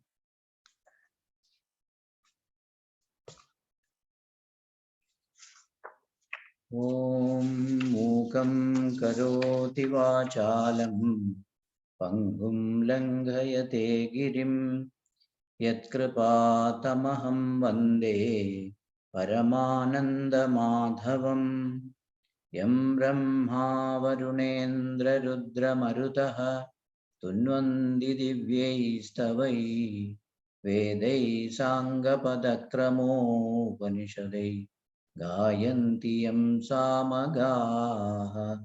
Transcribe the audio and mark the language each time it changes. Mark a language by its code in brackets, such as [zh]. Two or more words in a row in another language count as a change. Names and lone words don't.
[sa] ഓം മൂകം കരോതി വാചാലം പങ്കും ലംഘയത്തെ ഗിരിം യത്കൃപാതമഹം വന്ദേ परमानन्दमाधवम् यं ब्रह्मा वरुणेन्द्ररुद्रमरुतः तुन्वन्ति दिव्यैस्तवैः वेदैः साङ्गपदक्रमोपनिषदैः गायन्ति यं सामगाः